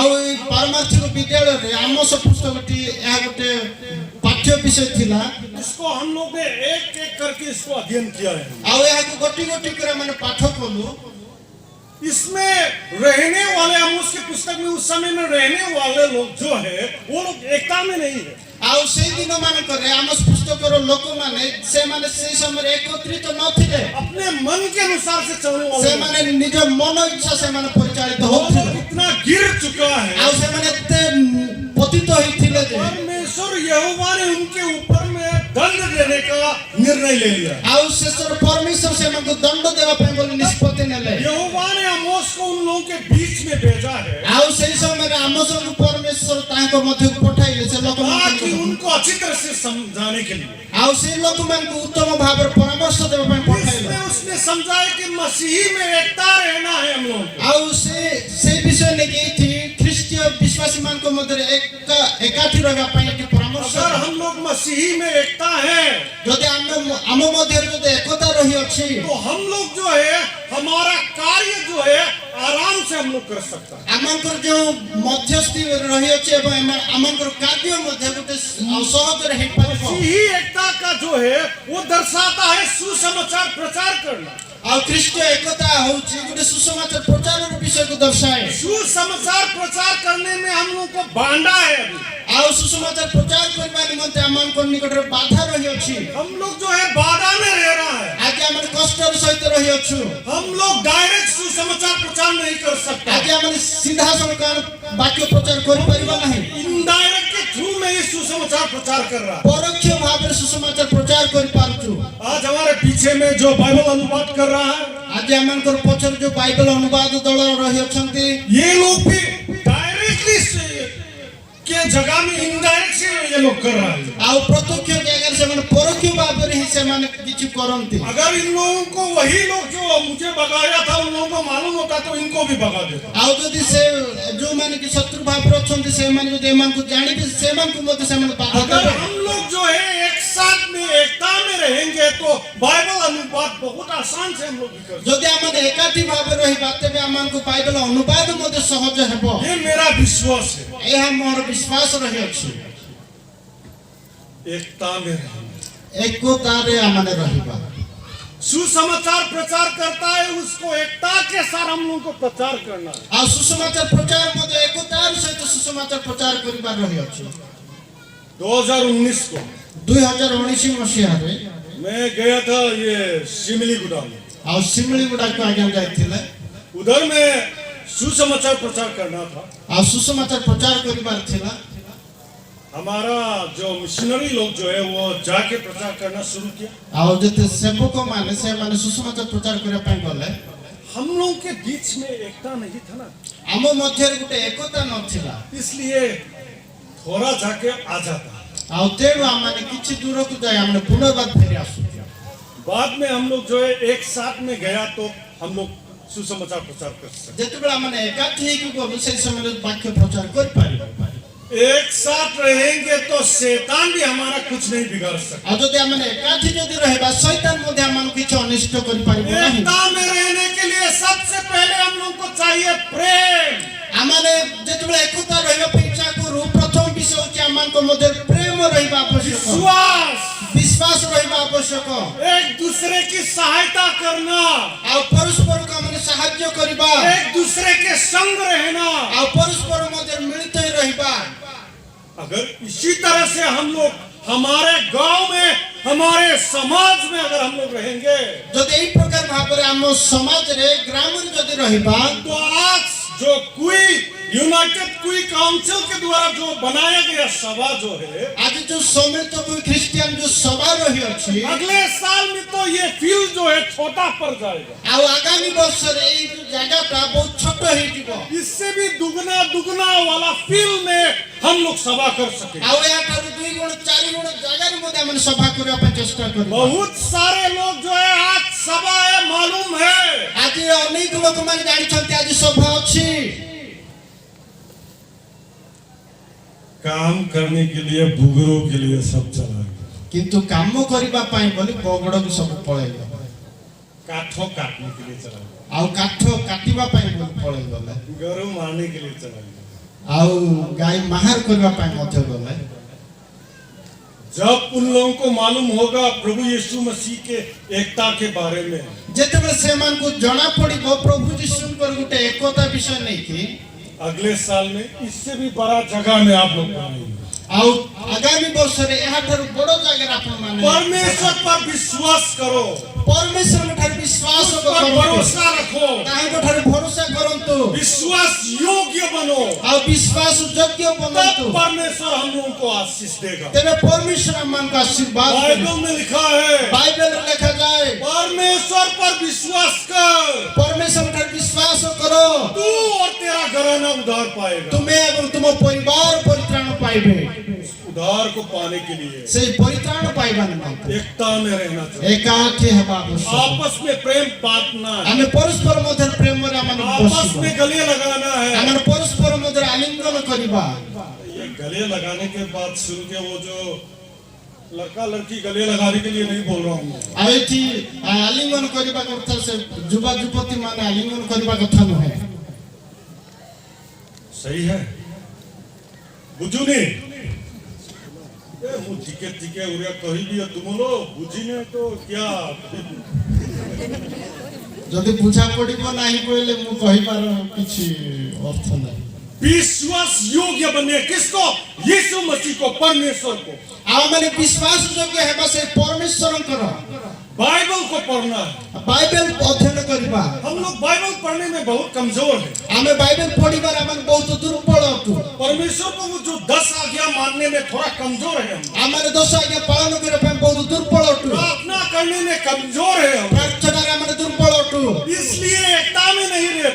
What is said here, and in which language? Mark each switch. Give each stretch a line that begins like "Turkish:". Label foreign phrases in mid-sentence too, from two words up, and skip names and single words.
Odia: ଆଉ ପାରମାର୍ଥିକ ବିଦ୍ୟାଳୟ ରେ ଆମୋସ ପୁସ୍ତକଟି ଏହା ଗୋଟେ ପାଠ୍ୟ ବିଷୟ ଥିଲା।
Hindi: इसको हम लोग ने एक एक करके इसको अध्ययन किया है।
Odia: ଆଉ ଏହା କୋ ଗୋଟି ଗୋଟି କରେ ମାନେ ପାଠ କଲୋ।
Hindi: इसमें रहने वाले, हम उसकी पुस्तक में उस समय में रहने वाले लोग जो है वो लोग एकता में नहीं है।
Odia: ଆଉ ସେଇ ଦିନ ମାନଙ୍କରେ ଆମ ପୁସ୍ତକର ଲୋକମାନେ ସେମାନେ ସେଇ ସମୟରେ ଏକତ୍ରିତ ନଥିଲେ।
Hindi: अपने मन के अनुसार से चलने वाले
Odia: ସେମାନେ ନିଜ ମନ ଇଚ୍ଛା ସେମାନେ ପରିଚାଳିତ
Hindi: लोग
Odia: ହଉଥିଲେ।
Hindi: इतना गिर चुका है।
Odia: ଆଉ ସେମାନେ ଏତେ ପତିତ ହେଇଥିଲେ ଯେ
Hindi: परमेश्वर यहोवा ने उनके ऊपर में दंड देने का निर्णय ले लिया।
Odia: ଆଉ ଶେଷରେ ପରମେଶ୍ୱର ସେମାନଙ୍କୁ ଦଣ୍ଡ ଦେବା ପାଇଁ ବୋଲି ନିଷ୍ପତ୍ତି ନେଲେ।
Hindi: यहोवा ने आमोस को उन लोगों के बीच में भेजा है
Odia: ଆଉ ସେଇ ସମୟରେ ଆମୋସଙ୍କୁ ପରମେଶ୍ୱର ତାଙ୍କ ମଧ୍ୟକୁ ପଠାଇଲେ ସେ ଲୋକମାନଙ୍କୁ।
Hindi: ताकि उनको अच्छी तरह से समझाने के लिए।
Odia: ଆଉ ସେଇ ଲୋକମାନଙ୍କୁ ଉତ୍ତମ ଭାବରେ ପରାମର୍ଶ ଦେବା ପାଇଁ ପଠାଇଲେ।
Hindi: इसमें उसने समझाया कि मसीही में एकता रहना है हम लोगों को।
Odia: ଆଉ ସେ ବିଷୟ ନେଇକି ଏଠି ଖ୍ରୀଷ୍ଟୀୟ ବିଶ୍ୱାସୀ ମାନଙ୍କ ମଧ୍ୟରେ ଏକାଠି ରହିବା ପାଇଁ ଏଠି ପରାମର୍ଶ।
Hindi: अगर हम लोग मसीही में एकता है
Odia: ଯଦି ଆମ ମଧ୍ୟରେ ଯଦି ଏକତା ରହିଅଛି
Hindi: तो हम लोग जो है हमारा कार्य जो है आराम से हम लोग कर सकता है।
Odia: ଆମଙ୍କର ଯେଉଁ ମଧ୍ୟସ୍ଥି ରହିଅଛି ଏବଂ ଆମଙ୍କର କାର୍ଯ୍ୟ ମଧ୍ୟ ଗୋଟେ ସହଜରେ ହେଇପାରିବ।
Hindi: मसीही एकता का जो है वो दर्शाता है सुसमाचार प्रचार करना।
Odia: ଆଉ ଖ୍ରୀଷ୍ଟୀୟ ଏକତା ହଉଛି ଗୋଟେ ସୁସମାଚାର ପ୍ରଚାରର ବିଷୟକୁ ଦର୍ଶାଏ।
Hindi: सुसमाचार प्रचार करने में हम लोग को बांधा है अभी।
Odia: ଆଉ ସୁସମାଚାର ପ୍ରଚାର କରିବା ନିମନ୍ତେ ଆମମାନଙ୍କ ନିକଟରେ ବାଧା ରହିଅଛି।
Hindi: हम लोग जो है बाधा में रह रहा है।
Odia: ଆଜି ଆମେ କଷ୍ଟର ସହିତ ରହିଅଛୁ।
Hindi: हम लोग डायरेक्ट सुसमाचार प्रचार नहीं कर सकते।
Odia: ଆଜି ଆମେ ସିଧାସଳଖ ବାକ୍ୟ ପ୍ରଚାର କରିପାରିବା ନାହିଁ।
Hindi: इनडायरेक्ट के थ्रू में ये सुसमाचार प्रचार कर रहा है।
Odia: ପରୋକ୍ଷ ଭାବରେ ସୁସମାଚାର ପ୍ରଚାର କରିପାରୁଛୁ।
Hindi: आज हमारे पीछे में जो बाइबल अनुवाद कर रहा है
Odia: ଆଜି ଆମଙ୍କର ପଛରେ ଯୋଉ ବାଇବେଲ ଅନୁବାଦ ଦଳ ରହିଅଛନ୍ତି
Hindi: ये लोग भी डायरेक्टली के जगह में इनडायरेक्ट से ये लोग कर रहा है।
Odia: ଆଉ ପ୍ରତ୍ୟକ୍ଷ ଜାଗାରେ ସେମାନେ ପରୋକ୍ଷ ଭାବରେ ହିଁ ସେମାନେ କିଛି କରନ୍ତି।
Hindi: अगर इन लोगों को वही लोग जो मुझे भगाया था उन लोगों को मालूम होता तो इनको भी भगा देता।
Odia: ଆଉ ଯଦି ସେ ଯୋଉମାନେ କି ଶତ୍ରୁ ଭାବରେ ଅଛନ୍ତି ସେମାନେ ଯଦି ଏମାନଙ୍କୁ ଜାଣିବେ ସେମାନଙ୍କୁ ମଧ୍ୟ ସେମାନେ ବାଧା
Hindi: अगर
Odia: ଦେବେ।
Hindi: हम लोग जो है एक साथ में एकता में रहेंगे तो बाइबल अनुवाद बहुत आसान से हम लोग भी कर सकते
Odia: ଯଦି ଆମେ ଏକାଠି ଭାବରେ ରହିବା ତେବେ ଆମମାନଙ୍କୁ ବାଇବେଲ ଅନୁବାଦ ମଧ୍ୟ ସହଜ ହେବ।
Hindi: हैं। ये मेरा विश्वास है।
Odia: ଏହା ମୋର ବିଶ୍ୱାସ ରହିଅଛି।
Hindi: एकता में रहेंगे।
Odia: ଏକତାରେ ଆମେ ରହିବା।
Hindi: सुसमाचार प्रचार करता है उसको एकता के साथ हम लोगों को प्रचार करना है।
Odia: ଆଉ ସୁସମାଚାର ପ୍ରଚାର ମଧ୍ୟ ଏକତାର ସହିତ ସୁସମାଚାର ପ୍ରଚାର କରିବାର ରହିଅଛି।
Hindi: 2019 को
Odia: 2019 ମସିହାରେ
Hindi: मैं गया था ये शिमलीगुड़ा में।
Odia: ଆଉ ଶିମିଳିଗୁଡାକୁ ଆଜ୍ଞା ଯାଇଥିଲେ।
Hindi: उधर में सुसमाचार प्रचार करना था।
Odia: ଆଉ ସୁସମାଚାର ପ୍ରଚାର କରିବାର ଥିଲା।
Hindi: हमारा जो मिशनरी लोग जो है वो जाके प्रचार करना शुरू किया।
Odia: ଆଉ ଯେତେ ସେବକ ମାନେ ସେମାନେ ସୁସମାଚାର ପ୍ରଚାର କରିବା ପାଇଁ ଗଲେ
Hindi: हम लोग के बीच में एकता नहीं था ना,
Odia: ଆମ ମଧ୍ୟରେ ଗୋଟେ ଏକତା ନଥିଲା।
Hindi: इसलिए थोड़ा जाके आ जाता।
Odia: ଆଉ ତେଣୁ ଆମେ କିଛି ଦୂରକୁ ଯାଇ ଆମେ ପୁନର୍ବାର ଫେରି ଆସୁଛୁ।
Hindi: बाद में हम लोग जो है एक साथ में गया तो हम लोग सुसमाचार प्रचार कर सकते।
Odia: ଯେତେବେଳେ ଆମେ ଏକାଠି ହେଇକି ଗଲୁ ସେଇ ସମୟରେ ବାକ୍ୟ ପ୍ରଚାର କରିପାରିବା।
Hindi: एक साथ रहेंगे तो शैतान भी हमारा कुछ नहीं बिगाड़ सकता।
Odia: ଆଉ ଯଦି ଆମେ ଏକାଠି ଯଦି ରହିବା ଶୈତାନ ମଧ୍ୟ ଆମକୁ କିଛି ଅନିଷ୍ଟ କରିପାରିବ ନାହିଁ।
Hindi: एकता में रहने के लिए सबसे पहले हम लोग को चाहिए प्रेम।
Odia: ଆମେ ଯେତେବେଳେ ଏକତା ରହିବା ପାଇଁ ଇଚ୍ଛା କରୁ ପ୍ରଥମ ବିଷୟ ହେଉଛି ଆମମାନଙ୍କ ମଧ୍ୟରେ ପ୍ରେମ ରହିବା ଆବଶ୍ୟକ।
Hindi: विश्वास,
Odia: ବିଶ୍ୱାସ ରହିବା ଆବଶ୍ୟକ।
Hindi: एक दूसरे की सहायता करना,
Odia: ଆଉ ପରସ୍ପରକୁ ଆମେ ସାହାଯ୍ୟ କରିବା।
Hindi: एक दूसरे के संग रहना।
Odia: ଆଉ ପରସ୍ପର ମଧ୍ୟରେ ମିଳିତ ହୋଇ ରହିବା।
Hindi: अगर इसी तरह से हम लोग हमारे गांव में हमारे समाज में अगर हम लोग रहेंगे
Odia: ଯଦି ଏଇ ପ୍ରକାର ଭାବରେ ଆମ ସମାଜରେ ଗ୍ରାମରେ ଯଦି ରହିବା
Hindi: तो आज जो कोई यूनाइटेड क्वी काउंसिल के द्वारा जो बनाया गया सभा जो है
Odia: ଆଜି ଯୋଉ ସମ୍ମିଳିତ ଖ୍ରୀଷ୍ଟିଆନ ଯୋଉ ସଭା ରହିଅଛି
Hindi: अगले साल में तो ये फील्ड जो है छोटा पड़ जाएगा।
Odia: ଆଉ ଆଗାମୀ ବର୍ଷରେ ଏଇ ଯୋଉ ଜାଗାଟା ବହୁତ ଛୋଟ ହେଇଯିବ।
Hindi: इससे भी दुगना वाला फील्ड में हम लोग सभा कर सके।
Odia: ଆଉ ଏହାଠାରୁ 2 ଗୁଣ 4 ଗୁଣ ଜାଗାରେ ମଧ୍ୟ ଆମେ ସଭା କରିବା ପାଇଁ ଚେଷ୍ଟା କରିବା।
Hindi: बहुत सारे लोग जो है आज सभा है मालूम है।
Odia: ଆଜି ଅନେକ ଲୋକମାନେ ଜାଣିଛନ୍ତି ଆଜି ସଭା ଅଛି।
Hindi: काम करने के लिए बुगरों के लिए सब चला गया।
Odia: କିନ୍ତୁ କାମ କରିବା ପାଇଁ ବୋଲି ବଗଡ଼କୁ ସବୁ ପଳେଇଗଲେ।
Hindi: काठों काटने के लिए चला गया,
Odia: ଆଉ କାଠ କାଟିବା ପାଇଁ ବୋଲି ପଳେଇଗଲେ।
Hindi: गरु मारने के लिए चला गया।
Odia: ଆଉ ଗାଈ ମାହାର କରିବା ପାଇଁ ମଧ୍ୟ ଗଲେ।
Hindi: जब उन लोगों को मालूम होगा प्रभु यीशु मसीह के एकता के बारे में,
Odia: ଯେତେବେଳେ ସେମାନଙ୍କୁ ଜଣା ପଡିବ ପ୍ରଭୁ ଯୀଶୁଙ୍କର ଗୋଟେ ଏକତା ବିଷୟ ନେଇକି,
Hindi: अगले साल में इससे भी बड़ा जगह में आप लोग बनाएंगे।
Odia: ଆଉ ଆଗାମୀ ବର୍ଷରେ ଏହାଠାରୁ ବଡ଼ ଜାଗାରେ ଆପଣମାନେ
Hindi: परमेश्वर पर विश्वास करो,
Odia: ପରମେଶ୍ୱରଙ୍କ ଠାରେ ବିଶ୍ୱାସ
Hindi: उस पर
Odia: କରନ୍ତୁ,
Hindi: भरोसा रखो,
Odia: ତାହାଙ୍କ ଠାରେ ଭରସା କରନ୍ତୁ,
Hindi: विश्वास योग्य बनो,
Odia: ଆଉ ବିଶ୍ୱାସ ଯୋଗ୍ୟ ବନନ୍ତୁ।
Hindi: तब परमेश्वर हम लोगों को आशीष देगा।
Odia: ତେବେ ପରମେଶ୍ୱର ଆମମାନଙ୍କୁ ଆଶୀର୍ବାଦ କରିବେ।
Hindi: बाइबल में लिखा है,
Odia: ବାଇବେଲରେ ଲେଖାଯାଏ,
Hindi: परमेश्वर पर विश्वास कर,
Odia: ପରମେଶ୍ୱରଙ୍କ ଠାରେ ବିଶ୍ୱାସ କର,
Hindi: तू और तेरा घराना उद्धार पाएगा।
Odia: ତୁମେ ଏବଂ ତୁମ ପରିବାର ପରିତ୍ରାଣ ପାଇବେ।
Hindi: उस उद्धार को पाने के लिए
Odia: ସେଇ ପରିତ୍ରାଣ ପାଇବା ନିମନ୍ତେ
Hindi: एकता में रहना चाहिए,
Odia: ଏକାଠି ହେବା ଆବଶ୍ୟକ।
Hindi: आपस में प्रेम बांटना है,
Odia: ଆମେ ପରସ୍ପର ମଧ୍ୟରେ ପ୍ରେମରେ ଆମେ
Hindi: आपस
Odia: ବସିବା,
Hindi: में गले लगाना है।
Odia: ଆମେ ପରସ୍ପର ମଧ୍ୟରେ ଆଲିଙ୍ଗନ କରିବା।
Hindi: ये गले लगाने के बाद सुन के वो जो लड़का लड़की गले लगाने के लिए नहीं बोल रहा हूँ,
Odia: ଆଉ ଏଠି ଆଲିଙ୍ଗନ କରିବା କଥା ସେ ଯୁବା ଯୁବତୀ ମାନେ ଆଲିଙ୍ଗନ କରିବା କଥା ନୁହେଁ।
Hindi: सही है
Odia: ବୁଝୁନି ମୁ ଟିକେ ଟିକେ ଉରିଆ କହି ଦିଏ
Hindi: तुम लोग
Odia: बुझिने
Hindi: तो क्या
Odia: ଯଦି ବୁଝା ପଡିବ ନାହିଁ କହିଲେ ମୁଁ କହିବାର କିଛି ଅର୍ଥ ନାହିଁ।
Hindi: विश्वास योग्य बने किसको? यीशु मसीह को, परमेश्वर को।
Odia: ଆଉ ମାନେ ବିଶ୍ୱାସ ଯୋଗ୍ୟ ହେବା ସେ ପରମେଶ୍ୱରଙ୍କର।
Hindi: बाइबल को पढ़ना है।
Odia: ବାଇବେଲ ଅଧ୍ୟୟନ କରିବା।
Hindi: हम लोग बाइबल पढ़ने में बहुत कमजोर हैं।
Odia: ଆମେ ବାଇବେଲ ପଢିବାରେ ଆମେ ବହୁତ ଦୁର୍ବଳ ଅଟୁ।
Hindi: परमेश्वर को वो जो 10 आज्ञा मानने में थोड़ा कमजोर है हम।
Odia: ଆମେ 10 ଆଜ୍ଞା ପାଳନ କରିବା ପାଇଁ ବହୁତ ଦୁର୍ବଳ ଅଟୁ।
Hindi: प्रार्थना करने में कमजोर है हम,
Odia: ପ୍ରାର୍ଥନାରେ ଆମେ ଦୁର୍ବଳ ଅଟୁ।
Hindi: इसलिए एकता में नहीं रहता।